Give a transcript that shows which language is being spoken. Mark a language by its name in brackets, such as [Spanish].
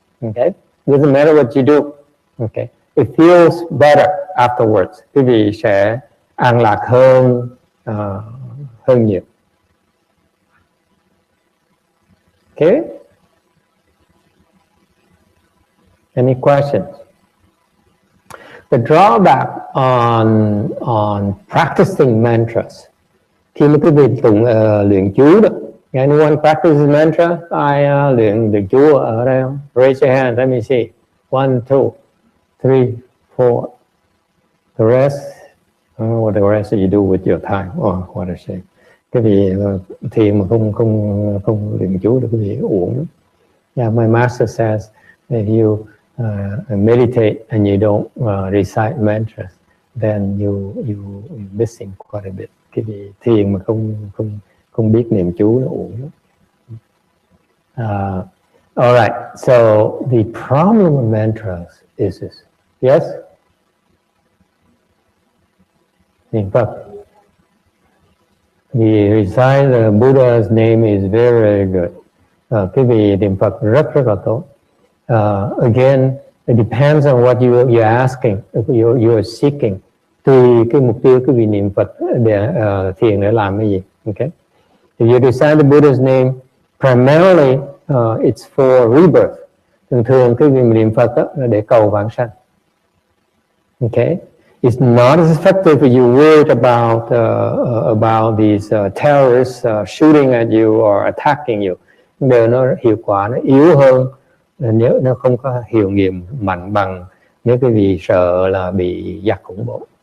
[English] Okay, doesn't matter what you do. Okay, it feels better afterwards. [Vietnamese] Quý vị sẽ an lạc hơn nhiều. [English] Okay. Any questions? The drawback on practicing mantras. [Vietnamese] Khi mà quý vị tụng luyện chú đó, [English] anyone practices mantra? [Vietnamese] Ai luyện chú ở đây không? [English] Raise your hand. Let me see. 1, 2, 3, 4. The rest, I don't know what the rest of you do with your time. Oh, what a shame. [Vietnamese] Cái vị thiền mà không luyện chú được, cái vị uổng lắm. [English] Yeah, my master says if you meditate and you don't recite mantras, then you're missing quite a bit. [Vietnamese] Cái vị thiền mà không biết niệm chú nó uổng lắm. [English] All right. So the problem with mantras is this. Yes. Niệm Phật. The recite the Buddha's name is very, very good. [Vietnamese] Cái vị niệm Phật rất là tốt. [English] Again, it depends on what you're asking, you're seeking. [Vietnamese] Tùy cái mục tiêu cái vị niệm Phật để thiền để làm cái gì. [English] Okay. If you recite the Buddha's name, primarily it's for rebirth. [Vietnamese] Thường cái vị niệm Phật đó là để cầu vãng sanh. [English] Okay. It's not as effective if you're worried about these terrorists shooting at you or attacking you. [Vietnamese] Điều nó hiệu quả nó yếu hơn nếu nó không có hiệu nghiệm mạnh bằng nếu cái vị sợ là bị giặc khủng bố.